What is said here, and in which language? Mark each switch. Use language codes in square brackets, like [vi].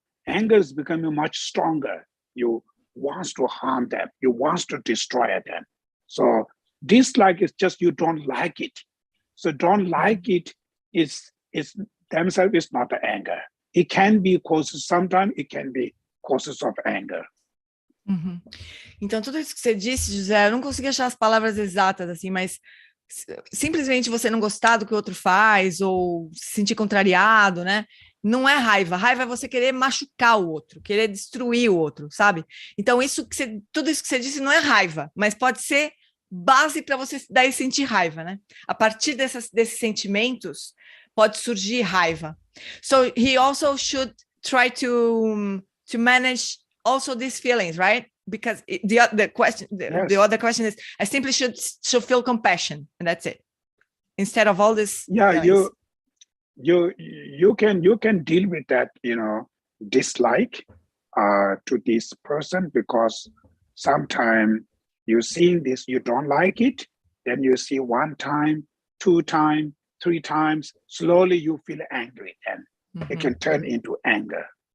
[en] Anger is becoming much stronger. You want to harm them. You want to destroy them. So dislike is just you don't like it. So don't like it is themselves is not the anger. It can be causes, sometimes it can be causes of anger. Uhum. [pt] Então, tudo isso que você disse, José, eu não consegui achar as palavras exatas, assim, mas simplesmente você não gostar do que o outro faz, ou se sentir contrariado, né? Não é raiva. Raiva é você querer machucar o outro, querer destruir o outro, sabe? Então, tudo isso que você disse não é raiva, mas pode ser base para você daí sentir raiva, né? A partir desses sentimentos, pode surgir raiva. [en] So, he also should try to manage also these feelings, right? Because the other question is, I simply should feel compassion, and that's it, instead of all this. Yeah, you can deal with that, dislike to this person, because sometimes you see this, you don't like it, then you see 1 time, 2 times, 3 times, slowly you feel angry, and it can turn into anger.